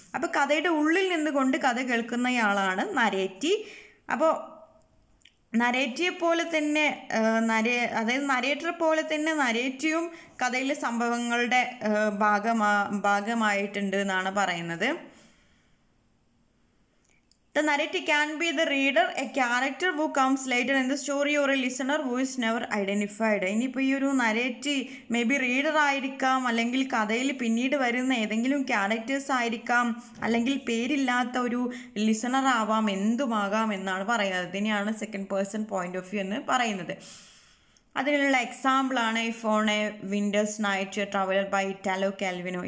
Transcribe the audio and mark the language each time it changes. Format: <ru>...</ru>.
<ml>അപ്പോൾ കഥയുടെ ഉള്ളിൽ നിന്നുകൊണ്ട് കഥ കേൾക്കുന്നയാളാണ് നരേറ്റി. അപ്പോൾ നരേറ്റിയെ പോലെ തന്നെ അതായത് നരേറ്ററെ പോലെ തന്നെ നരേറ്റിയും കഥയിലെ സംഭവങ്ങളുടെ ഭാഗമായിട്ടുണ്ട് എന്നാണ് പറയുന്നത്.</ml> <en>The narrator can be the reader, a character who comes later in the story, or a listener who is never identified.</en> <ml>ഇനിയിപ്പോൾ ഈ ഒരു നരേറ്റി മേ ബി റീഡർ ആയിരിക്കാം, അല്ലെങ്കിൽ കഥയിൽ പിന്നീട് വരുന്ന ഏതെങ്കിലും ക്യാരക്ടേഴ്സ് ആയിരിക്കാം, അല്ലെങ്കിൽ പേരില്ലാത്ത ഒരു ലിസണർ ആവാം, എന്തുമാകാം എന്നാണ് പറയുന്നത്. ഇതിനെയാണ് second person point of view എന്ന് പറയുന്നത്. അതിനുള്ള എക്സാമ്പിളാണ് if on A Winders night traveller by Italo Calvino.</ml>